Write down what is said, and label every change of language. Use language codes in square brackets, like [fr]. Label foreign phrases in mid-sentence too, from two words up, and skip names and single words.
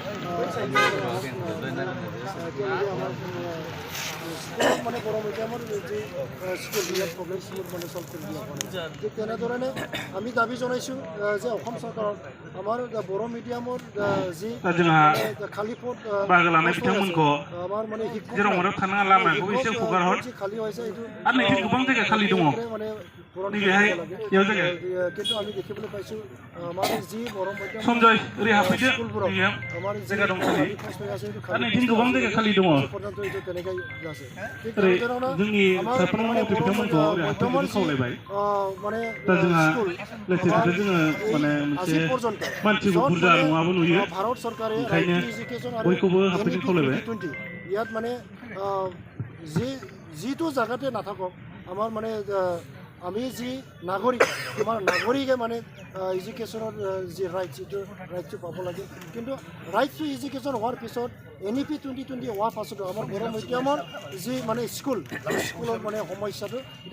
[as] আমাৰ মানে বড়ো মিডিয়ামৰ যি স্কুলবিলাক প্ৰব্লেমছবোৰ মানে চল্ভ কৰি দিয়া হোৱা নাই ঠিক তেনেধৰণে আমি দাবী জনাইছোঁ যে অসম চৰকাৰক আমাৰ বড়ো মিডিয়ামৰ যি খালী পদ আমাৰ মানে [brx] जेराव थानाङा लामाखौ एसे हगार हर [as] खाली হৈছে এইটো [brx] आरो नैथिं गोबां जायगा खालि दङ [as] মানে [brx] नैबेहाय बेयाव जायगा [as] কিন্তু আমি দেখিবলৈ পাইছোঁ আমাৰ যি বড়ো মিডিয়াম [brx] सन्जय ओरै हाबफैदो बेयाव [as] আমাৰ [brx] जायगा दं खालि आरो नैथिं गोबां जायगा खालि दङ ओरै जोंनि साफ्रोम मावथि बिथांमोनखौ ओरै हाबफैदो खावलायबाय [as] মানে [brx] दा जोंहा लेटेस्टखौ जोङो माने मोनसे मानसिबो बुरजा नङाबो नुयो भारत सरकारे ओंखायनो बयखौबो हाबफैदो खावलायबाय [as] ইয়াত মানে যিটো জায়গাতে নাথাকক আমাৰ মানে আমি যি নাগৰিক আমাৰ নাগৰিকে মানে এডুকেশ্যনৰ যি ৰাইট যিটো ৰাইটটো পাব লাগে কিন্তু ৰাইট [en] to education [as] হোৱাৰ পিছত NEP 2020 হোৱাৰ পাছতো আমাৰ বড়ো মিডিয়ামৰ যি মানে স্কুলৰ মানে সমস্যাটো এটা